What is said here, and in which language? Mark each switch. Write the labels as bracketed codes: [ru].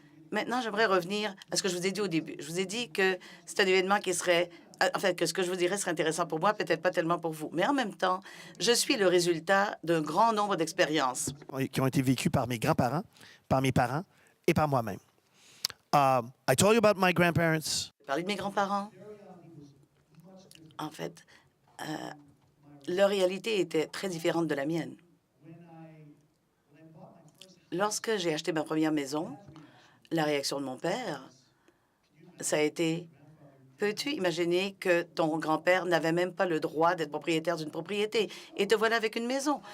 [fr] Maintenant, j'aimerais revenir à ce que je vous ai dit au début. Je vous ai dit que c'est un événement qui serait... En fait, que ce que je vous dirais serait intéressant pour moi, peut-être pas tellement pour vous. Mais en même temps, je suis le résultat d'un grand nombre d'expériences. Qui ont été vécues par mes grands-parents, par mes parents et par moi-même. [en] I told you about my grandparents. [fr] Parler de mes grands-parents. En fait, leur réalité était très différente de la mienne. Lorsque j'ai acheté ma première maison, la réaction de mon père, ça a été: peux-tu imaginer que ton grand-père n'avait même pas le droit d'être propriétaire d'une propriété et te voilà avec une maison?